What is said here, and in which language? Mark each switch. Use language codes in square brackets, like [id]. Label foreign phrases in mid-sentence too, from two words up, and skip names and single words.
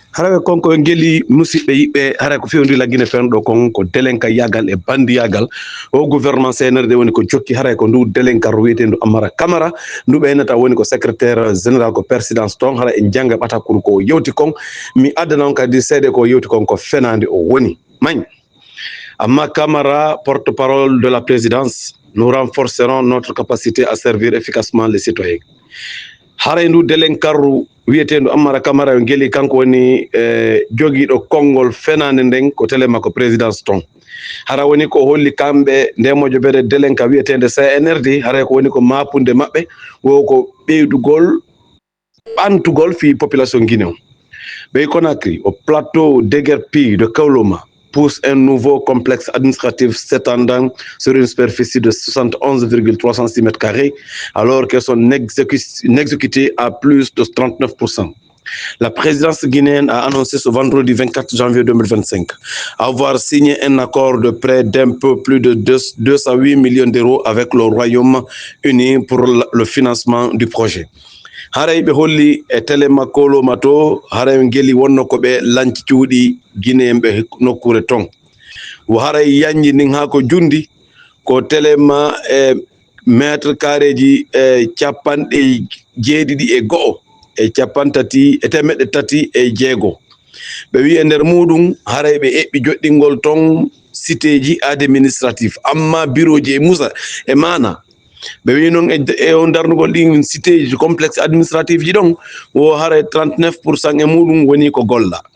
[ff] haraɓe konko geli musidɓe yiɓɓe hara ko fewndi laggine fenɗo kon ko délenka yagal e bandi yagal o gouvernement CNRD woni ko jokki haray ko ndu délenkar wiyetendu Amara Camara ndu ɓeynata woni ko [fr] secrétaire général [ff] ko présidence ton hara en jangga ɓatakuru ko yewti kon mi adda noon kadi seeɗe ko yewti kon ko fenande o woni mañ Amma Camara, [fr] porte-parole de la présidence, nous renforcerons notre capacité à servir efficacement les citoyens. [ff] Harendu delenkaru wiyetendu Amara Camara ngeli kanko woni jogiiɗo konngol fenande nden ko telema ko présidence ton. Hara woni ko holli kamɓe ndemojo bede delenka wiyetende CNRD hara ko woni ko mapunde maɓɓe wo ko ɓeydugol ɓantugol fi population Guinée. [fr] Ɓey Conakry au plateau déguerpi de Kaoloma pousse un nouveau complexe administratif s'étendant sur une superficie de 71,306 m², alors que son exécuté à plus de 39%. La présidence guinéenne a annoncé ce vendredi 24 janvier 2025 avoir signé un accord de prêt d'un peu plus de 208 millions d'euros avec le Royaume-Uni pour le financement du projet. [ff] Haray ɓe holli e telema Koloma to haray ngeli wonno ko ɓe lanci cuuɗi Guinéen ɓe nokkure ton wo haray yanji nin ha ko jundi ko telema [fr] mètre carré [ff] ji capanɗe jeeɗiɗi e go'o e capantati e temeɗɗe tati e jeego ɓe wi e nder muɗum haray ɓe eɓɓi joɗɗingol ton cité ji administratif amma bureau ji e musa e mana ɓe wi noon e on darnugol ɗin cité ji [fr] complexe administratif [ff] ji ɗon wo haray 39% e muɗum woni ko golla